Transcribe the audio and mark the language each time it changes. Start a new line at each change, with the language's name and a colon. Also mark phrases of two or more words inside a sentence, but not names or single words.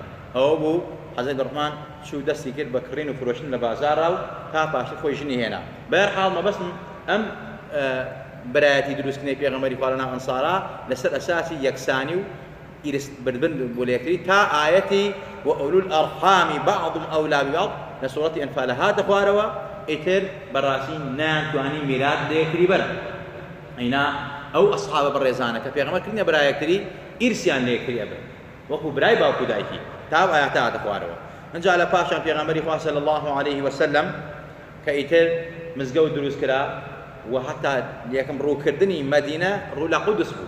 Central Kurdish: ئەوە بوو حەزەتی عەبدوڕەحمان چوو دەستی کرد بە کڕین و فرۆشتن لە بازاڕا و تا پاشی خۆی ژنی هێنا. بەهەرحاڵ مەبەستم ئەم برایەتی دروستکردنەی پێغەمبەری خوا لەناو ئەنسارا لەسەر ئەساسی یەکسانی و ئیرس بردبن بۆ لێکری تا ئایەتی
Arabic: وأولو الأرحام بعضهم أولى ببعض
Central Kurdish: لە سوورەتی ئەنفال هاتە خوارەوە. ئیتر بەڕاستی ناتوانی میرات لێکری بەرن. ئەینا ئەو ئەسحابە بەڕێزانە کە پێغەمبەر کردنە برایەکتری ئیرسیان لێکری ئەبن وەکو برای باوکو دایکی تا ئایەتە هاتە خوارەوە. ئەنجا لە پاشان پێغەمبەری خوا
Arabic: صلی الله عليه وسلم
Central Kurdish: کە ئیتر مزگەوت دروست کرا و حتا یەکەم ڕووکردنی مەدینە ڕوو لە قودس بوو.